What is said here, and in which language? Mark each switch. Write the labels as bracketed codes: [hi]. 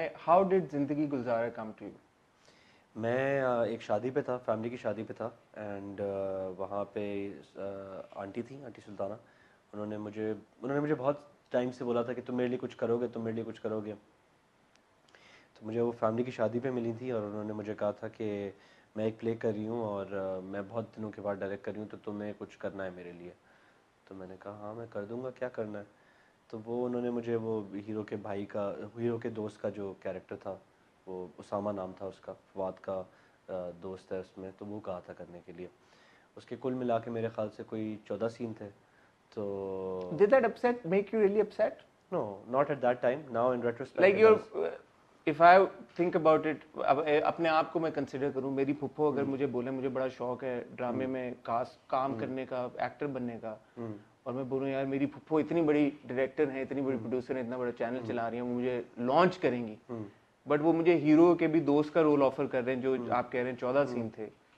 [en] how did Zindagi Gulzar come to you? [ur] میں ایک شادی پہ تھا, فیملی کی شادی پہ تھا, اینڈ وہاں پہ آنٹی تھیں, آنٹی سلطانہ. انہوں نے مجھے بہت ٹائم سے بولا تھا کہ تم میرے لیے کچھ کرو گے, تم میرے لیے کچھ کرو گے. تو مجھے وہ فیملی کی شادی پہ ملی تھی, اور انہوں نے مجھے کہا تھا کہ میں ایک پلے کر رہی ہوں اور میں بہت دنوں کے بعد ڈائریکٹ کر رہی ہوں, تو تمہیں کچھ کرنا ہے میرے لیے. تو میں نے کہا ہاں میں کر دوں گا, کیا کرنا ہے. تو وہ انہوں نے مجھے وہ ہیرو کے دوست کا جو کیریکٹر تھا, وہ اسامہ نام تھا اس کا, فواد کا دوست ہے اس میں, تو وہ کہا تھا کرنے کے لیے. اس کے کل ملا کے میرے خیال سے کوئی 14 سین تھے. تو [en] Did that make you really upset? No, not at that time. Now in retrospect, Like if I think about it, [ur] اپنے آپ کو میں کنسیڈر کروں, میری پھپھو اگر مجھے بولے مجھے بڑا شوق ہے ڈرامے میں کام کرنے کا, ایکٹر بننے کا, اور میں بولوں یار میری پھپھو اتنی بڑی ڈائریکٹر ہیں, اتنی بڑی پروڈیوسر ہیں, اتنا بڑا چینل چلا رہی ہیں, وہ مجھے لانچ کریں گی, بٹ وہ مجھے ہیرو کے بھی دوست کا رول آفر کر رہے ہیں جو آپ کہہ رہے ہیں 14 سین تھے.